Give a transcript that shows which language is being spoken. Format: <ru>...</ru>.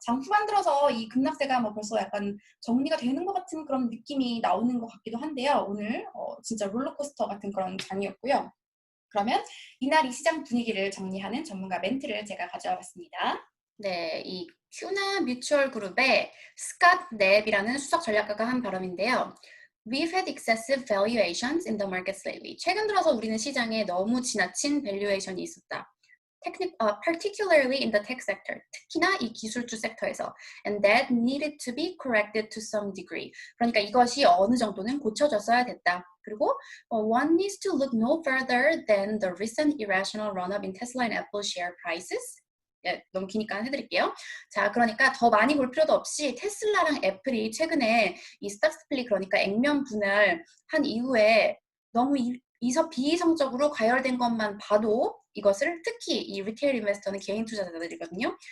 <ko>장 후반 들어서 이 급락세가 뭐 벌써 약간 정리가 되는 것 같은 그런 느낌이 나오는 것 같기도 한데요. 오늘 진짜 롤러코스터 같은 그런 장이었고요. 그러면 이날 이 시장 분위기를 정리하는 전문가 멘트를 제가 가져와 봤습니다. 네, 이 큐나 뮤추얼 그룹의 스캇 넵이라는 수석 전략가가 한 발언인데요.</ko> <en>We've had excessive valuations in the markets lately.</en> <ko>최근 들어서 우리는 시장에 너무 지나친 밸류에이션이 있었다.</ko> <en>Particularly in the tech sector,</en> <ko>특히나 이 기술주 섹터에서,</ko> <en>and that needed to be corrected to some degree.</en> <ko>그러니까 이것이 어느 정도는 고쳐졌어야 됐다. 그리고</ko> <en>one needs to look no further than the recent irrational run-up in Tesla and Apple share prices.</en> <ko>예, 너무 기니까 해드릴게요. 자, 그러니까 더 많이 볼 필요도 없이 테슬라랑 애플이 최근에 이 스탁 스플릿 그러니까 액면 분할 한 이후에 너무 비이성적으로 과열된 것만 봐도 이것을 특히 이 리테일 인베스터는 개인 투자자들이거든요.</ko>